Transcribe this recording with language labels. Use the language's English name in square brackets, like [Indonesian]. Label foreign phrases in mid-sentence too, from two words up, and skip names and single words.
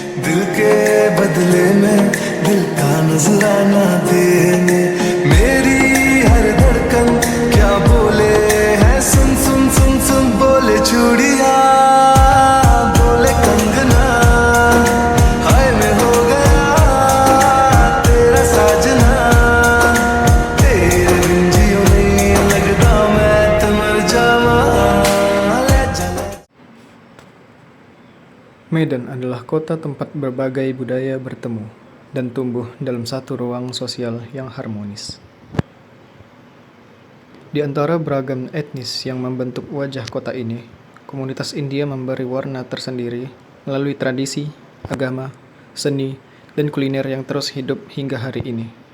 [Hindi] दिल के बदले में दिल का नजराना देने मेरी हर धड़कन क्या बोले है सुन सुन सुन सुन बोले चूड़िया बोले कंगना हाय मैं हो गया तेरा साजना तेरे बिन जियो नहीं लगता मैं तो मर जावा ले चले। [Indonesian] Medan adalah kota tempat berbagai budaya bertemu dan tumbuh dalam satu ruang sosial yang harmonis. Di antara beragam etnis yang membentuk wajah kota ini, komunitas India memberi warna tersendiri melalui tradisi, agama, seni, dan kuliner yang terus hidup hingga hari ini.